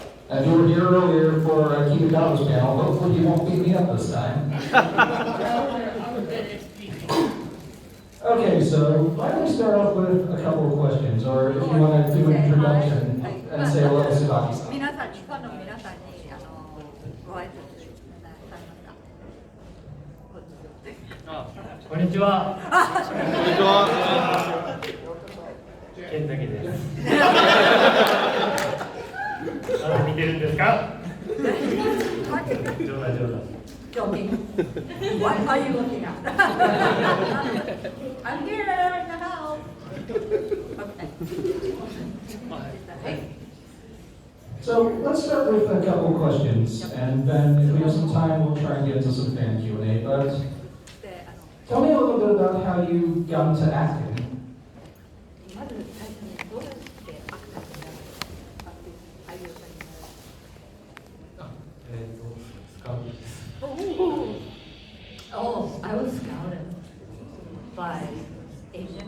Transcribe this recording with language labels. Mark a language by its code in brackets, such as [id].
[en] And you were here earlier for Kitagawa's panel. Hopefully you won't beat me up this time. Okay, so why don't we start off with a couple of questions, or if you want to do an introduction and say hello to Tsubaki-san. [ja] 皆さん、日本の皆さんにご挨拶されますか。こんにちは。ケンタケです。まだ見てるんですか？冗談。 [en] Joking. What are you looking at? I'm here in the house. Okay. So let's start with a couple of questions, and then if we have some time, we'll try and get into some fan Q&A. But tell me a little bit about how you got into acting. [ja] まず最初にどうしてアクターになる俳優さんになる。スカウトです。 [en] Oh, I was scouted by Asian.